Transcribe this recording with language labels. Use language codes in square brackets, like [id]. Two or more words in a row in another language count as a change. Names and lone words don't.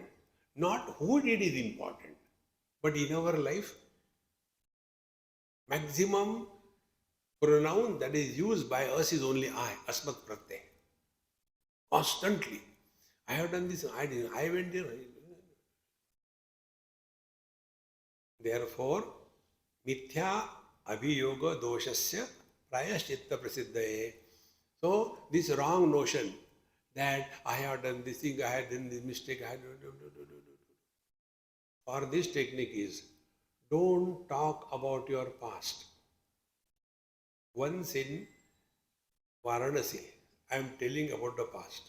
[en] Not who did is important. But in our life, maximum pronoun that is used by us is only I, [sa] अस्मत् प्रत्यय. [en] Constantly. I have done this, I did, I went there. [sa] Therefore, मिथ्या अभियोग दोषस्य प्रायश्चित्त प्रसिद्धये. [en] So, this wrong notion that I have done this thing, I have done this mistake, I have done. For this technique is, don't talk about your past. Once in Varanasi, I am telling about the past.